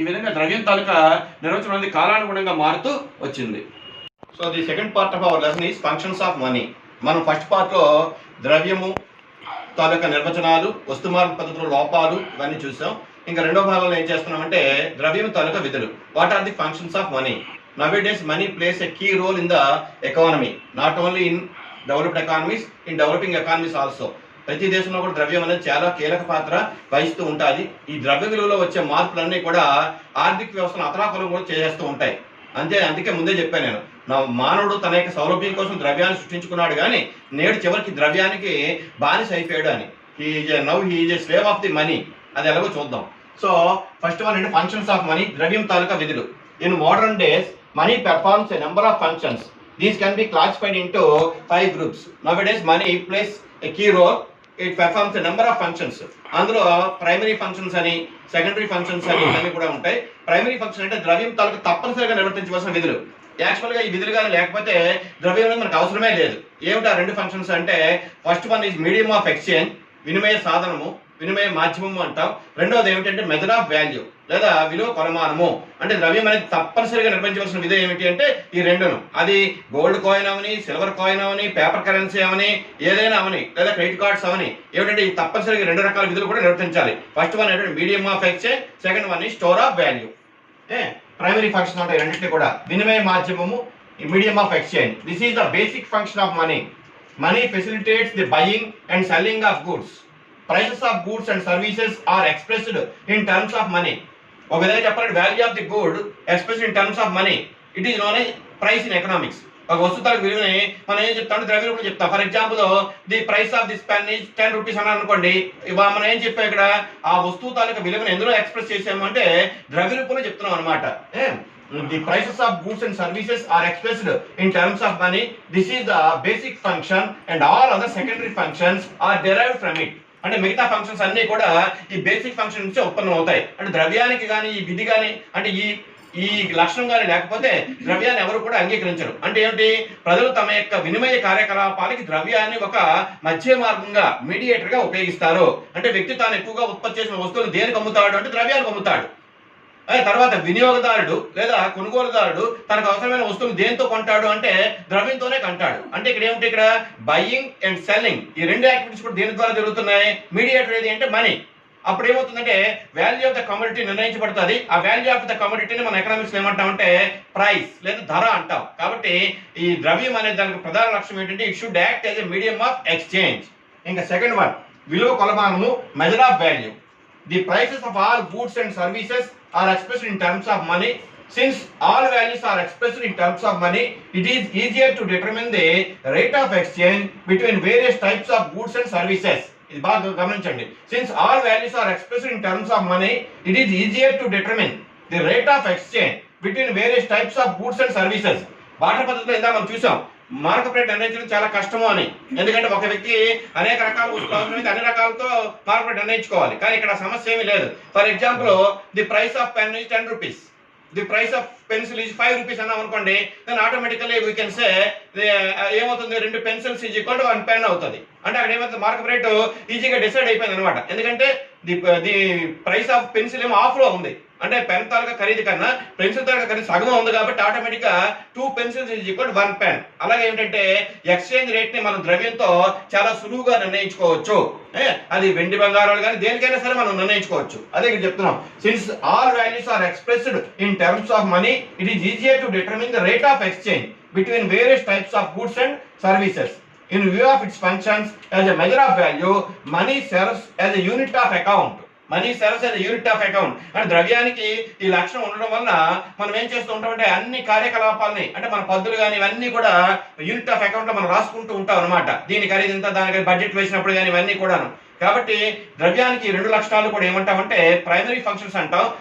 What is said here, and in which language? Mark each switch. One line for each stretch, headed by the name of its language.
Telugu: ఈ విధంగా ద్రవ్యం తాలూకా నిర్వచనం అనేది కాలానుగుణంగా మారుతూ వచ్చింది.
English: So the second part of our lesson is functions of money.
Telugu: మనం ఫస్ట్ పార్ట్లో ద్రవ్యము తాలూకా నిర్వచనాలు, వస్తుమార్పు పద్ధతుల లోపాలు ఇవన్నీ చూసాం. ఇంకా రెండో భాగంలో ఏం చేస్తున్నామంటే ద్రవ్యం తాలూకా విధులు.
English: What are the functions of money? Nowadays money plays a key role in the economy, not only in developed economies, in developing economies also.
Telugu: ప్రతి దేశంలో కూడా ద్రవ్యం అనేది చాలా కీలక పాత్ర వహిస్తూ ఉంటుంది. ఈ ద్రవ్య విలువలో వచ్చే మార్పులన్నీ కూడా ఆర్థిక వ్యవస్థను అతలాకులం కూడా చేస్తూ ఉంటాయి. అందుకే ముందే చెప్పాను నేను, మానవుడు తన యొక్క సౌలభ్యం కోసం ద్రవ్యాన్ని సృష్టించుకున్నాడు, కానీ నేడు చివరికి ద్రవ్యానికి బానిస అయిపోయాడు అని.
English: He is a slave of the money.
Telugu: అది ఎలాగో చూద్దాం. సో ఫస్ట్ వన్ అంటే ఫంక్షన్స్ ఆఫ్ మనీ, ద్రవ్యం తాలూకా విధులు.
English: In modern days money performs a number of functions. These can be classified into 5 groups. Nowadays money plays a key role. It performs a number of functions.
Telugu: అందులో primary functions అని, secondary functions అని ఇవన్నీ కూడా ఉంటాయి. Primary function అంటే ద్రవ్యం తాలూకు తప్పనిసరిగా నిర్వర్తించవలసిన విధులు. యాక్చువల్గా ఈ విధులు కానీ లేకపోతే ద్రవ్యం అనేది మనకు అవసరమే లేదు. ఏమిటా రెండు ఫంక్షన్స్ అంటే first one is medium of exchange, వినిమయ సాధనము, వినిమయ మాధ్యమము అంటాం. రెండవది ఏమిటంటే మెథడ్ ఆఫ్ వాల్యూ లేదా విలువ కొలమానము. అంటే ద్రవ్యం అనేది తప్పనిసరిగా నిర్వహించవలసిన విధి ఏమిటి అంటే ఈ రెండును. అది గోల్డ్ కాయిన్ అవని, సిల్వర్ కాయిన్ అవని, పేపర్ కరెన్సీ అవని, ఏదైనా అవని, లేదా క్రెడిట్ కార్డ్స్ అవని, ఏమిటంటే ఈ తప్పనిసరిగా రెండు రకాల విధులు కూడా నిర్వర్తించాలి.
English: First one ఏంటంటే medium of exchange, second one ఈ store of value.
Telugu: Primary function ఉంటాయి రెండింటినీ కూడా. వినిమయ మాధ్యమము,
English: Medium of exchange. This is the basic function of money. Money facilitates the buying and selling of goods. Prices of goods and services are expressed in terms of money.
Telugu: ఒక విధంగా చెప్పాలంటే
English: Value of the good expressed in terms of money. It is known as price in economics.
Telugu: ఒక వస్తువు తాలూకు విలువని మనం ఏం చెప్తామంటే ద్రవ్య రూపంలో చెప్తాం.
English: for example the price of this pen is 10 rupees
Telugu: అని అనుకోండి. మనం ఏం చెప్పాం ఇక్కడ, ఆ వస్తువు తాలూకు విలువను ఎందులో ఎక్స్ప్రెస్ చేసాము అంటే ద్రవ్య రూపంలో చెప్తున్నాం అనమాట.
English: The prices of goods and services are expressed in terms of money. This is the basic function and all other secondary functions are derived from it.
Telugu: అంటే మిగతా ఫంక్షన్స్ అన్నీ కూడా ఈ బేసిక్ ఫంక్షన్ నుంచి ఉత్పన్నం అవుతాయి. అంటే ద్రవ్యానికి కానీ ఈ విధి కానీ అంటే ఈ లక్షణం కానీ లేకపోతే ద్రవ్యాన్ని ఎవరు కూడా అంగీకరించరు. అంటే ఏమిటి, ప్రజలు తమ యొక్క వినిమయ కార్యకలాపాలకి ద్రవ్యాన్ని ఒక మధ్య మార్గంగా, మీడియేటర్గా ఉపయోగిస్తారు. అంటే వ్యక్తి తాను ఎక్కువగా ఉత్పత్తి చేసిన వస్తువులు దేనికి అమ్ముతాడు అంటే ద్రవ్యానికి అమ్ముతాడు. తర్వాత వినియోగదారుడు లేదా కొనుగోలుదారుడు తనకు అవసరమైన వస్తువులు దేంతో కొంటాడు అంటే ద్రవ్యంతోనే కొంటాడు. అంటే ఇక్కడ ఏమిటి, ఇక్కడ బయింగ్ అండ్ సెల్లింగ్ ఈ రెండు యాక్టివిటీస్ కూడా దేని ద్వారా జరుగుతున్నాయి, మీడియేటర్ ఏది అంటే మనీ. అప్పుడు ఏమవుతుందంటే వాల్యూ ఆఫ్ ద కమోడిటీ నిర్ణయించబడుతుంది. ఆ వాల్యూ ఆఫ్ ద కమోడిటీని మన ఎకనామిక్స్ ఏమంటామంటే ప్రైస్ లేదా ధర అంటాం. కాబట్టి ఈ ద్రవ్యం అనే దానికి ప్రధాన లక్ష్యం ఏంటంటే
English: It should act as a medium of exchange. ఇంకా second one
Telugu: విలువ కొలమానము,
English: Measure of value. The prices of all goods and services are expressed in terms of money. Since all values are expressed in terms of money, it is easier to determine the rate of exchange between various types of goods and services.
Telugu: ఇది బాగా గమనించండి.
English: Since all values are expressed in terms of money, it is easier to determine the rate of exchange between various types of goods and services.
Telugu: Barter పద్ధతిలో ఇందా మనం చూసాం, market rate నిర్ణయించడం చాలా కష్టము అని. ఎందుకంటే ఒక వ్యక్తి అనేక రకాల వస్తువులు అన్ని రకాలతో మార్కెట్ రేట్ నిర్ణయించుకోవాలి. కానీ ఇక్కడ సమస్య ఏమీ లేదు.
English: for example the price of pen is 10 rupees, the price of pencil is 5 rupees
Telugu: అన్నాం అనుకోండి.
English: then automatically we can say
Telugu: ఏమవుతుంది,
English: 2 pencils is equal to 1 pen అవుతుంది.
Telugu: అంటే అక్కడ ఏమవుతుంది, మార్కెట్ రేటు ఈజీగా డిసైడ్ అయిపోయింది అనమాట. ఎందుకంటే ది ప్రైస్ ఆఫ్ పెన్సిల్ ఏమో ఆఫ్లో ఉంది. అంటే పెన్ తాలూకా ఖరీదు కన్నా పెన్సిల్ తాలూకా ఖరీదు సగం ఉంది. కాబట్టి ఆటోమేటిక్గా 2 pencils is equal to 1 pen. అలాగే ఏంటంటే ఎక్స్చేంజ్ రేట్ని మనం ద్రవ్యంతో చాలా సులువుగా నిర్ణయించుకోవచ్చు. అది వెండి బంగారాలు కానీ దేనికైనా సరే మనం నిర్ణయించుకోవచ్చు. అదే ఇక్కడ చెప్తున్నాం.
English: Since all values are expressed in terms of money, it is easier to determine the rate of exchange between various types of goods and services. In view of its functions as a measure of value, money serves as a unit of account. Money serves as unit of account.
Telugu: అంటే ద్రవ్యానికి ఈ లక్షణం ఉండడం వల్ల మనం ఏం చేస్తూ ఉంటామంటే అన్ని కార్యకలాపాలని అంటే మన పద్దులు కానీ ఇవన్నీ కూడా యూనిట్ ఆఫ్ అకౌంట్ లో మనం రాసుకుంటూ ఉంటాం అనమాట. దీని ఖరీదు ఇంత, దానికి బడ్జెట్ వేసినప్పుడు కానీ ఇవన్నీ కూడాను. కాబట్టి ద్రవ్యానికి 2 లక్షణాలు కూడా ఏమంటామంటే ప్రైమరీ ఫంక్షన్స్ అంటాం.